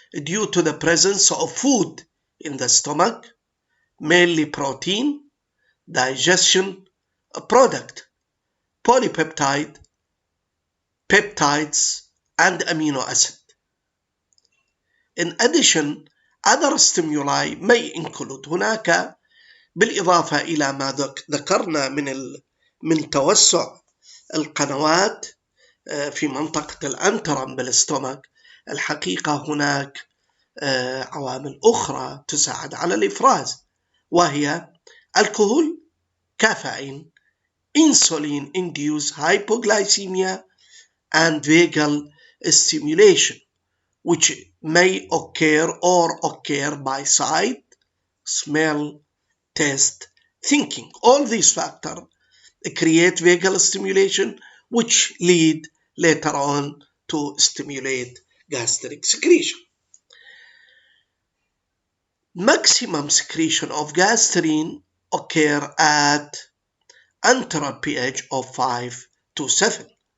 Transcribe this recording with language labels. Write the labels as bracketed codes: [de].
[en] Due to the presence of food in the stomach, mainly protein, digestion product, polypeptide, peptides, and amino acid. In addition, other stimuli may include [ar] هناك بالإضافة إلى ما ذكرنا من توسع القنوات في منطقة الأنترم بالاستومك، الحقيقة هناك عوامل أخرى تساعد على الإفراز، وهي الكحول، كافيين، [en] insulin induced hypoglycemia, and vagal stimulation, which may occur by sight, smell, taste, thinking. All these factors create vagal stimulation, which lead later on to stimulate gastric secretion. Maximum secretion of gastrin occur at antral pH of 5 to 7.